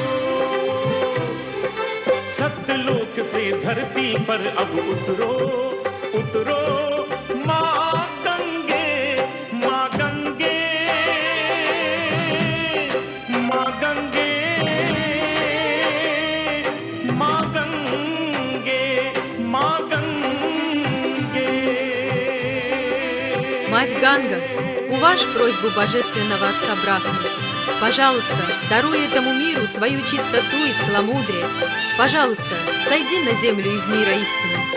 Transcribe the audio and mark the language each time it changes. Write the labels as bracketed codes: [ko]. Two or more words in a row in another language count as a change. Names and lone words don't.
[hi] सत्यलोक से धरती पर अब उतरो, उतरो माँ गंगे, माँ गंगे, माँ गंगे, माँ गंगे, माँ गंगे। [ru] Мать Ганга, уважь просьбу божественного отца Брахмы. Пожалуйста, даруй этому миру свою чистоту и целомудрие. Пожалуйста, сойди на землю из мира истины.